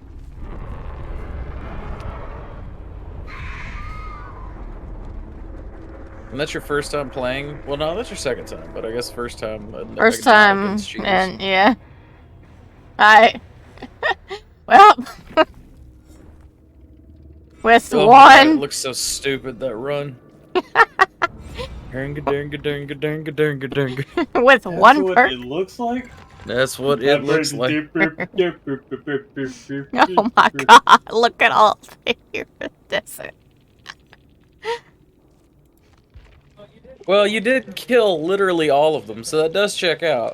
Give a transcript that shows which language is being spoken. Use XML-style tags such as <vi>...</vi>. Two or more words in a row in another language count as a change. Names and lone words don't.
<en>And that's your first time playing? Well, no, that's your second time, but I guess first time. First not time, against cheaters. and yeah. Well, with Oh my God, it one, looks so stupid, that run. Dang-a-dang-a-dang-a-dang-a-dang-a-dang-a. with That's one what person. it looks like? That's what it looks like. Oh my God! Look at all this. Well, you did kill literally all of them, so that does check out.</en>